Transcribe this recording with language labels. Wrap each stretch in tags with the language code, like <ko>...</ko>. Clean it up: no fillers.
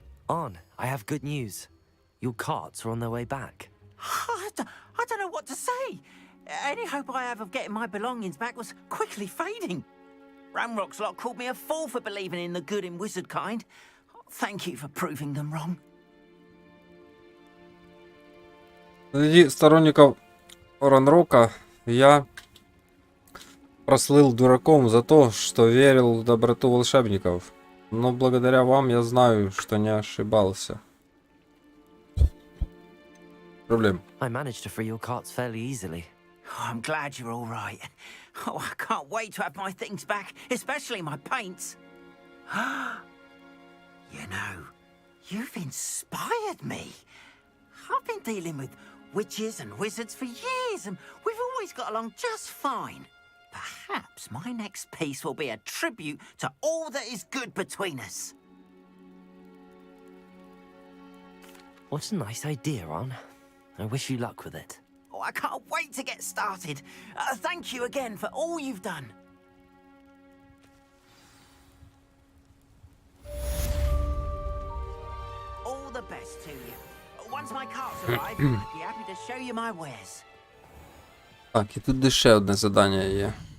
<en>On, I have good news. Your carts are on their way back. I don't know what to say. Any hope I have of getting my belongings back was quickly fading. Ramrock's lot called me a fool for believing in the good in wizard kind. Thank you for proving them wrong.</en> <ru>Среди сторонников Ранрока я прослыл дураком за то, что верил в доброту волшебников. Но благодаря вам я знаю, что не ошибался. Проблем.</ru> <en>I managed to free your carts fairly easily. Oh, I'm glad you're all right. Oh, I can't wait to have my things back, especially my paints. You know, you've inspired me. I've been dealing with witches and wizards for years, and we've always got along just fine. Perhaps my next piece will be a tribute to all that is good between us. What a nice idea, Ron. I wish you luck with it. Oh, I can't wait to get started. Thank you again for all you've done. All the best to you. Once my carts arrive, I'd be happy to show you my wares.</en> <uk>Так, і тут ще одне завдання є.</uk>